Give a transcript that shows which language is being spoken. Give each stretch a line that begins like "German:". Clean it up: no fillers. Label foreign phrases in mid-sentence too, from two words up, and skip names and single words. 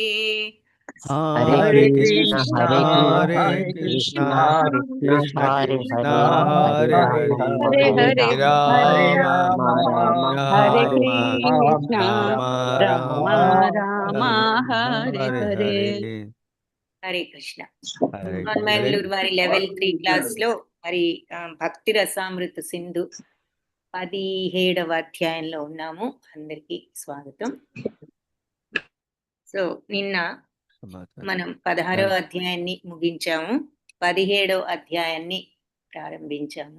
Sanskrit: హరే కృష్ణ కృష్ణ కృష్ణ హరే హరే, రామ హరే రామ కృష్ణ రామ రామ హరే హరే. హరే కృష్ణ.
Telugu: మంగళూరు వారి లెవెల్ 3 క్లాస్ లో మరి భక్తి రసామృత సింధు 17వ అధ్యాయంలో ఉన్నాము. అందరికీ స్వాగతం. సో నిన్న మనం 16వ అధ్యాయాన్ని ముగించాము, 17వ అధ్యాయాన్ని ప్రారంభించాము.